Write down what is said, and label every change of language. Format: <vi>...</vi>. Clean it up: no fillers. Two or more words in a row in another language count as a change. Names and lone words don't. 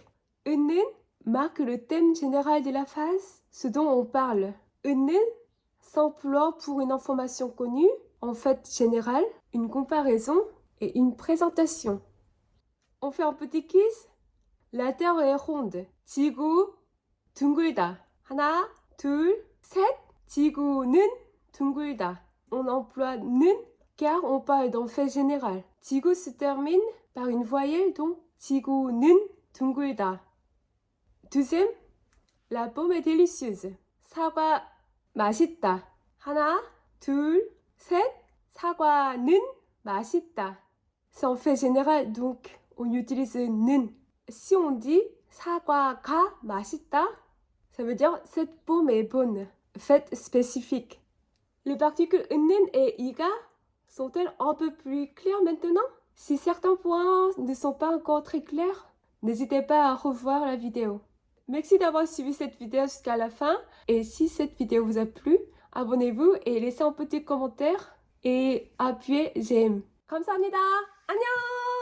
<fr>는 marque le thème général de la phrase, ce dont on parle. 는 s'emploie pour une information connue, en fait générale, une comparaison et une présentation. On fait un petit quiz. La Terre est ronde.</fr> <ko>지구 둥글다. 하나, 둘, 셋. 지구는 둥글다.</ko> <fr>On emploie 는 car on parle d'un fait général. 지구 se termine par une voyelle, donc</fr> <ko>지구는 둥글다.</ko> <fr>Deuxième, la pomme est délicieuse.</fr> <ko>사과 맛있다. 하나, 둘, 셋. 사과는 맛있다.</ko> <fr>C'est un fait général, donc on utilise 는. Si on dit</fr> <ko>사과가 맛있다.</ko> <fr>Ça veut dire cette pomme est bonne. Fait spécifique. Les particules 는 et i가 sont-elles un peu plus claires maintenant? Si certains points ne sont pas encore très clairs, n'hésitez pas à revoir la vidéo. Merci d'avoir suivi cette vidéo jusqu'à la fin. Et si cette vidéo vous a plu, abonnez-vous et laissez un petit commentaire et appuyez j'aime.</fr> <ko>감사합니다. 안녕!</ko>